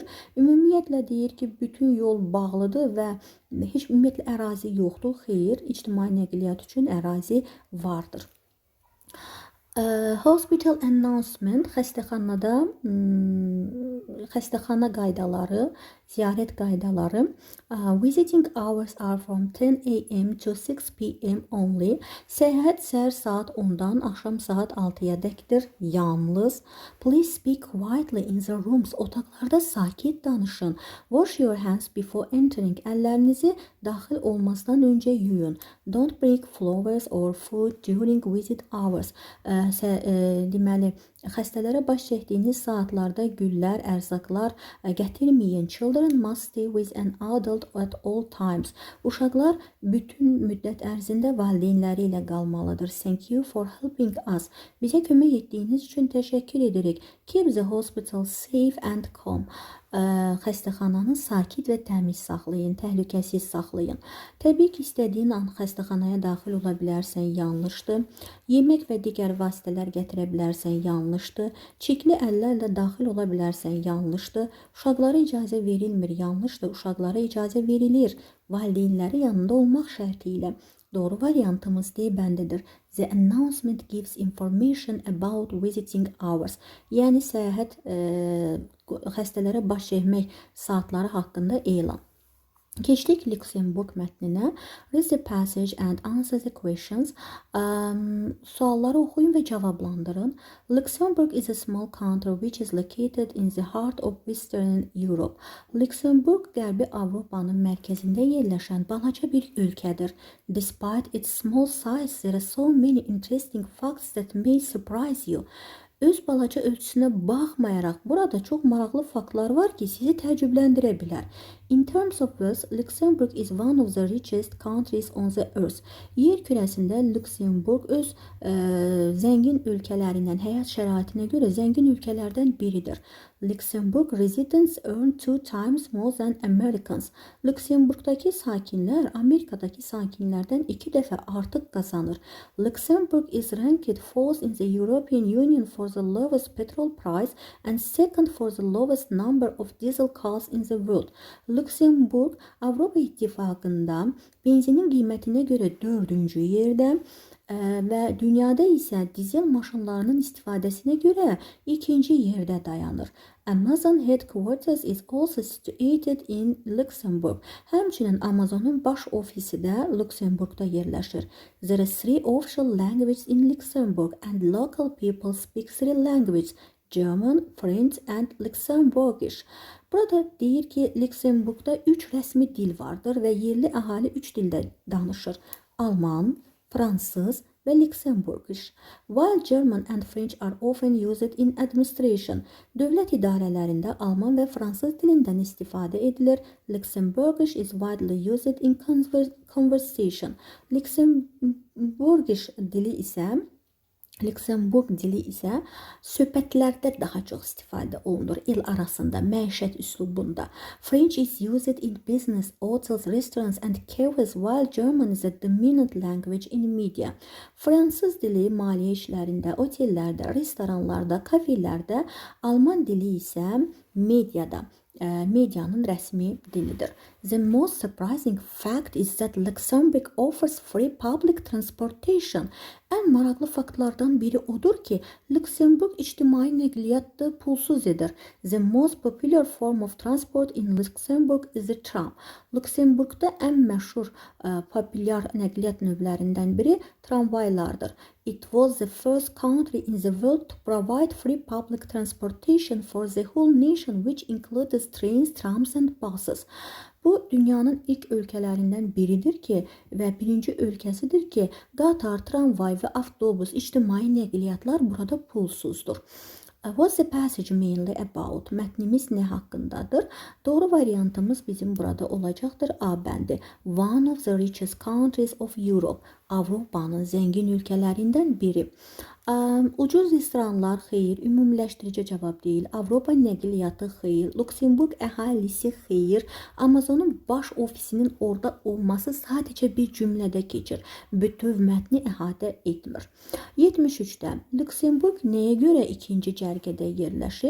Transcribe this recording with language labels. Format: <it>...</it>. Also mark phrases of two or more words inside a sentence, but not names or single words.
<az>Ümumiyyətlə deyir ki, bütün yol bağlıdır və heç ümumiyyətlə ərazi yoxdur. Xeyr, ictimai nəqliyyat üçün ərazi vardır.</az> <en>Hospital announcement</en> <az>xəstəxanada xəstəxana qaydaları, ziyarət qaydaları.</az> <en>Visiting hours are from 10 a.m. to 6 p.m. only.</en> <az>Səyahət səhər saat 10-dan axşam saat 6-ya dəkdir. Yalnız.</az> <en>Please speak quietly in the rooms.</en> <az>Otaqlarda sakit danışın.</az> <en>Wash your hands before entering.</en> <az>Əllərinizi daxil olmazdan öncə yuyun.</az> <en>Don't break flowers or food during visit hours.</en> <az>Deməli, xəstələrə baş çəkdiyiniz saatlarda güllər, ərzaqlar gətirməyin.</az> <en>Children must stay with an adult at all times.</en> <az>Uşaqlar bütün müddət ərzində valideynləri ilə qalmalıdır.</az> <en>Thank you for helping us.</en> <az>Bizə kömək etdiyiniz üçün təşəkkür edirik.</az> <en>Keep the hospital safe and calm.</en> <az>Xəstəxananı sakit və təmiz saxlayın, təhlükəsiz saxlayın. Təbii ki, istədiyin an xəstəxanaya daxil ola bilərsən, yanlışdır. Yemək və digər vasitələr gətirə bilərsən, yanlışdır. Çirkli əllərlə daxil ola bilərsən, yanlışdır. Uşaqlara icazə verilmir, yanlışdır. Uşaqlara icazə verilir, valideynləri yanında olmaq şərti ilə. Doğru variantımız D bəndidir.</az> <en>The announcement gives information about visiting hours.</en> <az>Yəni səyahət xəstələrə baş çəkmək saatları haqqında elan. Keçdik Luxemburg mətninə.</az> <en>Read the passage and answer the questions.</en> <az>Sualları oxuyun və cavablandırın.</az> <en>Luxembourg is a small country which is located in the heart of Western Europe.</en> <az>Luxembourg Qərbi Avropanın mərkəzində yerləşən balaca bir ölkədir.</az> <en>Despite its small size, there are so many interesting facts that may surprise you.</en> <az>Öz balaca ölçüsünə baxmayaraq burada çox maraqlı faktlar var ki, sizi təəccübləndirə bilər.</az> <en>In terms of wealth, Luxembourg is one of the richest countries on the earth.</en> <az>Yer kürəsində Luxembourg öz zəngin ölkələrindən, həyat şəraitinə görə zəngin ölkələrdən biridir.</az> <en>Luxembourg residents earn 2 times more than Americans.</en> <az>Luxemburgdakı sakinlər Amerikadakı sakinlərdən 2 dəfə artıq qazanır.</az> <en>Luxembourg is ranked fourth in the European Union for the lowest petrol price and second for the lowest number of diesel cars in the world.</en> <az>Luxembourg Avropa İttifaqında benzinin qiymətinə görə 4-cü yerdə və dünyada isə dizel maşınlarının istifadəsinə görə 2-ci yerdə dayanır.</az> <en>Amazon headquarters is also situated in Luxembourg.</en> <az>Həmçinin Amazonun baş ofisi də Luxemburgda yerləşir.</az> <en>There are 3 official languages in Luxembourg and local people speak 3 languages: German, French and Luxembourgish.</en> <az>Burada deyir ki, Luxemburgda 3 rəsmi dil vardır və yerli əhali 3 dildə danışır. Alman, Fransız və Luxembourgish.</az> <en>While German and French are often used in administration,</en> <az>dövlət idarələrində Alman və Fransız dilindən istifadə edilir.</az> <en>Luxembourgish is widely used in conversation.</en> <az>Luxembourgish dili isə Luxembourg dili isə söhbətlərdə daha çox istifadə olunur. El arasında, məişət üslubunda.</az> <en>French is used in business, hotels, restaurants and cafes, while German is a dominant language in media.</en> <az>Fransız dili maliyyə işlərində, otellərdə, restoranlarda, kafelərdə, Alman dili isə mediada. Medianın rəsmi dilidir.</az> <en>The most surprising fact is that Luxembourg offers free public transportation.</en> <az>Ən maraqlı faktlardan biri odur ki, Luxembourg ictimai nəqliyyatda pulsuz edir.</az> <en>The most popular form of transport in Luxembourg is the tram.</en> <az>Luxembourgda ən məşhur populyar nəqliyyat növlərindən biri tramvaylardır.</az> <en>It was the first country in the world to provide free public transportation for the whole nation, which includes trains, trams and buses.</en> <az>Bu dünyanın ilk ölkələrindən biridir ki və birinci ölkəsidir ki, qatar, tramvay və avtobus, ictimai nəqliyyatlar burada pulsuzdur.</az> <en>What's the passage mainly about?</en> <az>Mətnimiz nə haqqındadır? Doğru variantımız bizim burada olacaqdır. A bəndi.</az> <en>One of the richest countries of Europe.</en> <az>Avropanın zəngin ölkələrindən biri. Ucuz restoranlar xeyir, ümumiləşdirici cavab deyil. Avropa nəqliyyatı xeyir, Luxembourg əhalisi xeyir. Amazonun baş ofisinin orada olması sadəcə bir cümlədə keçir. Bütöv mətni əhatə etmir. 73-də Luxembourg nəyə görə ikinci cərgədə yerləşir?</az>